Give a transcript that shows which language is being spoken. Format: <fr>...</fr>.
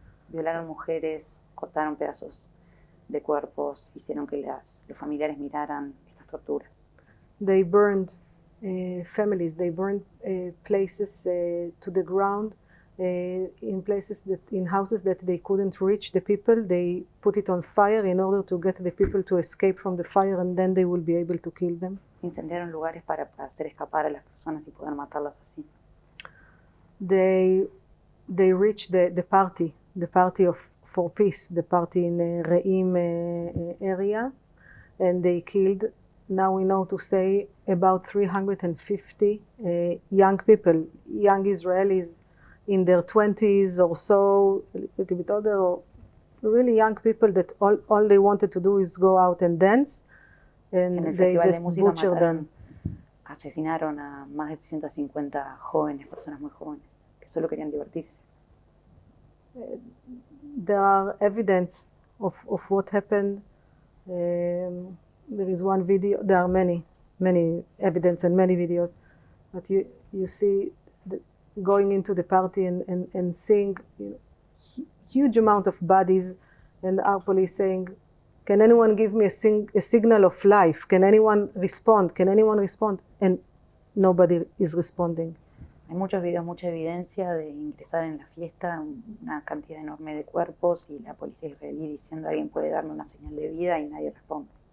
<es>Violaron mujeres, cortaron pedazos de cuerpos, hicieron que los familiares miraran estas torturas.</es> <en>They burned families, they burned places to the ground, in houses that they couldn't reach the people. They put it on fire in order to get the people to escape from the fire, and then they will be able to kill them. Incendiaron lugares para hacer escapar a las personas y poder matarlas así. They reached the party for peace, the party in Re'im area, and they killed, now we know to say, about 350 young people, young Israelis in their 20s or so, a little bit older, or really young people that all they wanted to do is go out and dance, and they just butchered them.</en> <es>Asesinaron a más de 350 jóvenes, personas muy jóvenes, que solo querían divertirse.</es> <en>There are evidence of what happened. there is one video. There are many evidence and many videos, but you see going into the party and seeing huge amount of bodies, and our police saying, "Can anyone give me a signal of life? Can anyone respond? Can anyone respond?" And nobody is responding.</en> <es>Hay muchos videos, mucha evidencia de ingresar en la fiesta, una cantidad enorme de cuerpos y la policía israelí diciendo alguien puede darme una señal de vida y nadie responde.</es>